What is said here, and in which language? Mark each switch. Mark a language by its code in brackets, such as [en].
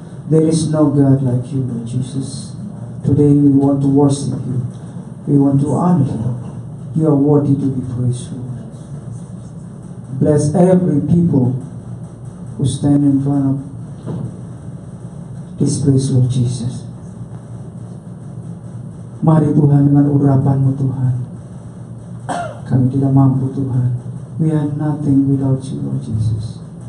[en] There is no God like You, Lord Jesus. Today we want to worship You. We want to honor You. You are worthy to be praised, Lord. Bless every people who stand in front of this place, Lord Jesus. [id] Mari Tuhan, dengan urapan-Mu Tuhan, kami tidak mampu Tuhan. [en] We are nothing without You, Lord Jesus.